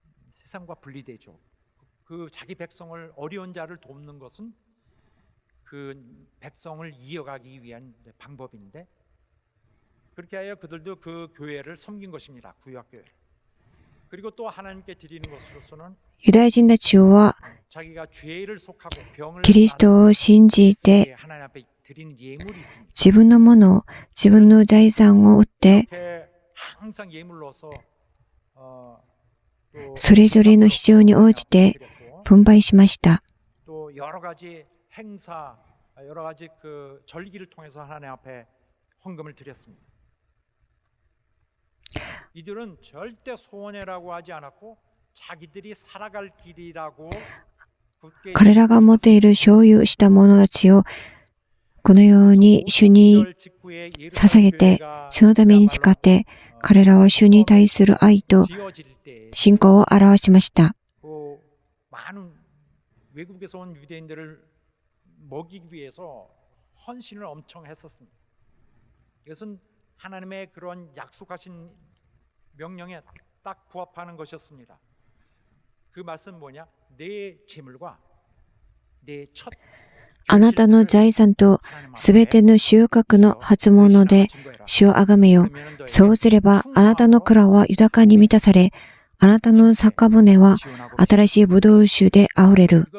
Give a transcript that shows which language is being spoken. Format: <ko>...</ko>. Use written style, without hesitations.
<ko>세상과 분리되죠. 그 자기 백성을 어려운 자를 돕는 것은 그 백성을 이어가기 위한 방법인데 그렇게 하여 그들도 그 교회를 섬긴 것입니다. 구약 교회. 그리고 또 하나님께 드리는 것으로서는</ko> <ja>ユダヤ人たちは</ja> <ko>자기가 죄를 속하고 병을</ko> <ja>キリストを信じて</ja> <ko>하나님 앞에 드리는 예물이 있습니다.</ko> <ja>自分のものを、自分の財産を売って</ja> <ko>항상 예물로서</ko> <ja>それぞれの必要に応じて分配しました。</ja> <ko>또 여러 가지 행사, 여러 가지 그 절기를 통해서 하나님 앞에 헌금을 드렸습니다. 이들은 절대 소원해라고 하지 않았고 자기들이 살아갈 길이라고</ko> <ja>彼らが持っている所有したものたちをこのように主に捧げて、主のために誓って、彼らは主に対する愛と信仰を表しました。</ja> <ko>많은 외국에서 온 유대인들을 먹이기 위해서 헌신을 엄청 했었습니다. 이것은 하나님의 그런 약속하신 명령에 딱 부합하는 것이었습니다. 그 말씀 뭐냐? 내 재물과 내 첫</ko> <ja>あなたの財産とすべての収穫の初物で主をあがめよ。そうすればあなたの蔵は豊かに満たされ、あなたの酒舟は新しいブドウ酒であふれる。</ja>